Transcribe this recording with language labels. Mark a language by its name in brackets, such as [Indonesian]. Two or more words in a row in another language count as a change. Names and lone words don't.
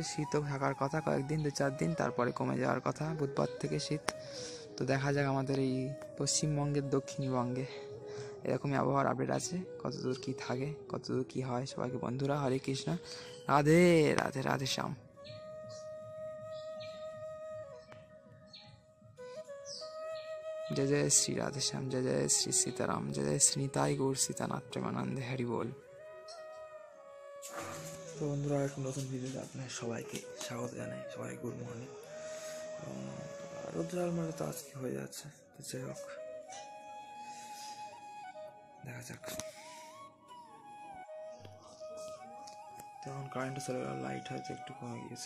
[Bangla] শীতও থাকার কথা কয়েকদিন, 2-4 দিন, তারপরে কমে যাওয়ার কথা বুধবার থেকে শীত। তো দেখা যাক আমাদের এই পশ্চিমবঙ্গের দক্ষিণবঙ্গে এরকমই আবহাওয়ার আপডেট আছে, কতদূর কী থাকে, কতদূর কী হয়। সবাইকে বন্ধুরা হরে কৃষ্ণ, রাধে রাধে, রাধে শ্যাম। [Hindi] जय जय श्री राधे श्याम, जय जय श्री सीताराम, जय जय श्री निताई गौर सीतानाथ प्रेमानंदे हरि बोल। [Bangla] তো বন্ধুরা এক নতুন ভিডিওতে আপনার সবাইকে স্বাগত জানাই। [English] সবাই good morning. [Bangla] রোদ্রাল মানে তো আজকে হয়ে যাচ্ছে, তো যাই হোক দেখা যাক। তখন কারেন্টও চলে গেল, লাইট হয়তো একটু কমে গিয়েছে।